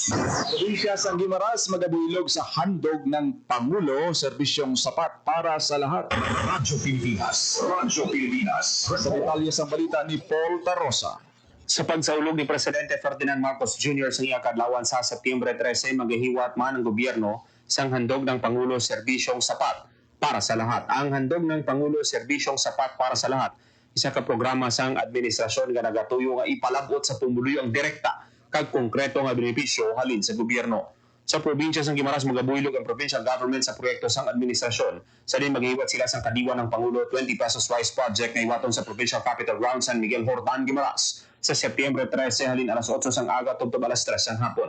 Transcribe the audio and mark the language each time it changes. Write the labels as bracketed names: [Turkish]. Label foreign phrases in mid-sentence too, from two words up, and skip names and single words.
[Hiligaynon] Probinsya sang Guimaras magabuilog sa handog ng Pangulo, serbisyong sapat para sa lahat. Radyo Pilipinas Sa detalye sa balita ni Paul Tarosa. Sa pagsaulog ni Presidente Ferdinand Marcos Jr. sa iya kadlawan sa Setyembre 13, maghihiwat man ang gobyerno sang handog ng Pangulo serbisyong sapat para sa lahat. Ang handog ng Pangulo serbisyong sapat para sa lahat, isa ka programa sang administrasyon nga nagatuyo nga ipalabot sa pumuluyo ang direkta kag konkreto nga benepisyo halin sa gobyerno. Sa probinsya sang Guimaras magabuylog ang provincial government sa proyekto sang administrasyon. Sa din maghihiwat sila sang kadiwa ng Pangulo 20 pesos rice project na iwaton sa provincial capital ground San Miguel Hortan, Guimaras sa Setyembre 13 halin alas 8 sang aga tubtob alas 3 sang hapon.